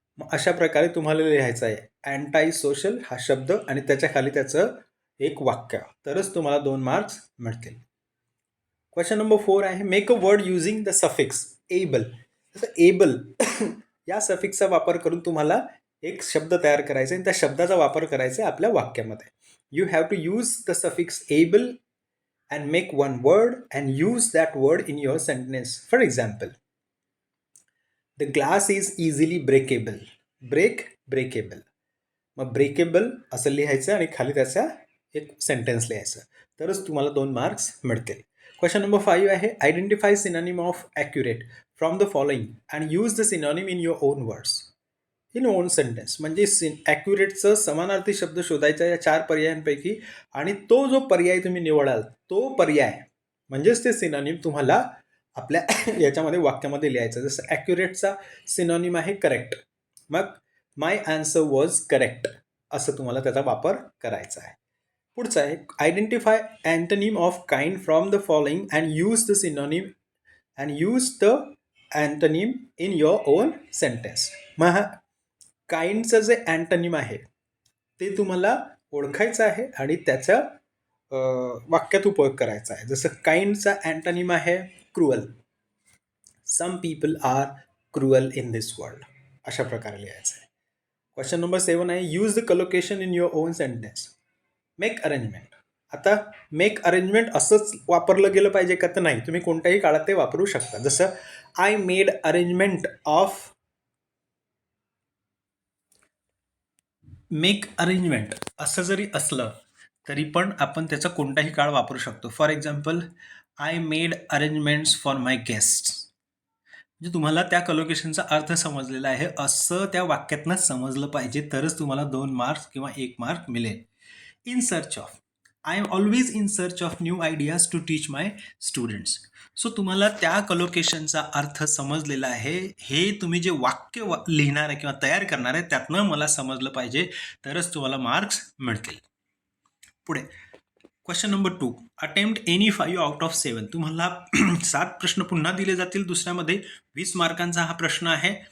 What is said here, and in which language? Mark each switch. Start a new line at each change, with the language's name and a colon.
Marathi: मग अशा प्रकारे तुम्हाला लिहायचं आहे अँटाय सोशल हा शब्द आणि त्याच्या खाली त्याचं एक वाक्य, तरच तुम्हाला 2 मार्क्स मिळतील.
English: Question number 4 आहे make a word using the suffix able.
Marathi: Able या सफिक्सचा वापर करून तुम्हाला एक शब्द तयार करायचा आहे, त्या शब्दाचा वापर करायचा आहे आपल्या वाक्यामध्ये.
English: You have to use the suffix able and make one word and use that word in your sentence. For example, the glass is easily breakable. breakable.
Marathi: मग ब्रेकेबल असं लिहायचं आणि खाली त्याचा एक सेंटेन्स लिहायचं, तरच तुम्हाला 2 मार्क्स मिळतील.
English: Question number 5 आहे identify synonym of accurate from the following and use the synonym in your own words in own sentence.
Marathi: म्हणजे ॲक्युरेटचं समानार्थी शब्द शोधायचा या 4 पर्यायांपैकी, आणि तो जो पर्याय तुम्ही निवडाल तो पर्याय म्हणजेच ते सिनोनिम तुम्हाला आपल्या याच्यामध्ये वाक्यामध्ये लिहायचं. जसं ॲक्युरेटचा सिनोनिम आहे करेक्ट, मग
English: my answer was correct
Marathi: असं तुम्हाला त्याचा वापर करायचा आहे.
English: पुढचा आहे identify antonym of kind from the following and use the synonym and use the antonym in your own sentence.
Marathi: मग काइंडचं जे अँटोनिम आहे ते तुम्हाला ओळखायचं आहे आणि त्याचा वाक्यात उपयोग करायचा आहे. जसं काइंडचा अँटोनिम आहे cruel.
English: Some people are cruel in this world.
Marathi: अशा प्रकारे लिहायचं आहे.
English: Question number 7 आहे use the collocation in your own sentence. Make arrangement.
Marathi: आता मेक अरेंजमेंट असंच वापरलं गेलं पाहिजे का? तर नाही, तुम्ही कोणत्याही काळात ते वापरू शकता.
English: जसं I made arrangement of.
Marathi: Make arrangement असं जरी असलं तरी पण आपण त्याचा कोणताही काळ वापरू शकतो.
English: For example I made arrangements for my guests.
Marathi: म्हणजे तुम्हाला त्या कलोकेशनचा अर्थ समजलेला आहे असं त्या वाक्यातनं समजलं पाहिजे, तरच तुम्हाला 2 मार्क्स किंवा 1 मार्क मिळेल.
English: In search of, I am always in search of new ideas to teach my students.
Marathi: So तुम्हाला त्या कलोकेशनचा अर्थ समजलेला आहे, हे तुम्ही जे वाक्य लिहिणार आहे किंवा तयार करणार आहे त्यातनं मला समजलं पाहिजे, तरच तुम्हाला मार्क्स मिळतील.
English: पुढे question number 2, attempt any 5 out of 7.
Marathi: तुम्हाला 7 प्रश्न पुन्हा दिले जातील दुसऱ्यामध्ये. 20 मार्कांचा हा प्रश्न आहे.